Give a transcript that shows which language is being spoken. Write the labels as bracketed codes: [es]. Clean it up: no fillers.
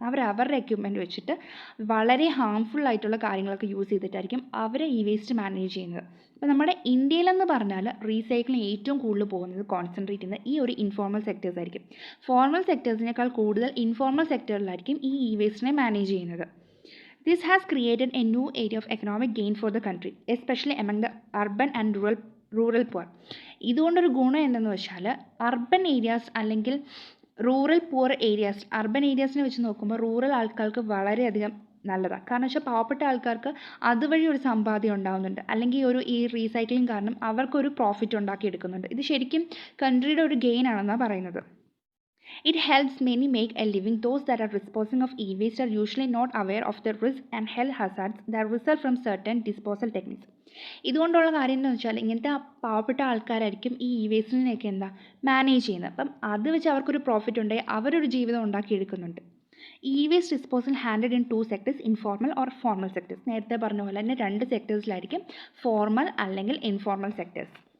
[ml] അവരുടെ എക്യുപ്മെൻറ്റ് വെച്ചിട്ട് വളരെ ഹാംഫുൾ ആയിട്ടുള്ള കാര്യങ്ങളൊക്കെ യൂസ് ചെയ്തിട്ടായിരിക്കും അവർ ഈ വേസ്റ്റ് മാനേജ് ചെയ്യുന്നത്. അപ്പോൾ നമ്മുടെ ഇന്ത്യയിലെന്ന് പറഞ്ഞാൽ റീസൈക്ലിംഗ് ഏറ്റവും കൂടുതൽ പോകുന്നത് കോൺസെൻട്രേറ്റ് ചെയ്യുന്നത് ഈ ഒരു ഇൻഫോർമൽ സെക്ടേഴ്സ് ആയിരിക്കും. ഫോർമൽ സെക്ടേഴ്സിനേക്കാൾ കൂടുതൽ ഇൻഫോർമൽ സെക്ടറിലായിരിക്കും ഈ വേസ്റ്റിനെ മാനേജ് ചെയ്യുന്നത്. [en] This has created a new area of economic gain for the country, especially among the urban and rural poor. [ml] ഇതുകൊണ്ടൊരു ഗുണം എന്തെന്ന് വെച്ചാൽ അർബൻ ഏരിയാസ് അല്ലെങ്കിൽ റൂറൽ പുവർ ഏരിയാസ്, അർബൻ ഏരിയാസിനെ വെച്ച് നോക്കുമ്പോൾ റൂറൽ ആൾക്കാർക്ക് വളരെയധികം നല്ലതാണ്. കാരണം വെച്ചാൽ പാവപ്പെട്ട ആൾക്കാർക്ക് അതുവഴി ഒരു സമ്പാദ്യം ഉണ്ടാകുന്നുണ്ട്, അല്ലെങ്കിൽ ഈ റീസൈക്ലിംഗ് കാരണം അവർക്കൊരു പ്രോഫിറ്റ് ഉണ്ടാക്കിയെടുക്കുന്നുണ്ട്. ഇത് ശരിക്കും കൺട്രിയുടെ ഒരു ഗെയിൻ ആണെന്നാണ് പറയുന്നത്. [en] It helps many make a living. Those that are disposing of e-waste are usually not aware of the risk and health hazards that result from certain disposal techniques. [ml] ഇതുകൊണ്ടുള്ള കാര്യം എന്ന് വെച്ചാൽ ഇങ്ങനത്തെ പാവപ്പെട്ട ആൾക്കാരായിരിക്കും ഈ വേസ്റ്റിനെയൊക്കെ മാനേജ് ചെയ്യുന്നത്. അപ്പം അത് വെച്ച് അവർക്കൊരു പ്രോഫിറ്റ് ഉണ്ടെങ്കിൽ അവരൊരു ജീവിതം ഉണ്ടാക്കിയെടുക്കുന്നുണ്ട്. [en] Waste disposal handled in 2 sectors, informal or formal sectors. [ml] നേരത്തെ പറഞ്ഞ പോലെ തന്നെ 2 സെക്ടേഴ്സിലായിരിക്കും, ഫോർമൽ അല്ലെങ്കിൽ ഇൻഫോർമൽ സെക്ടേഴ്സ്.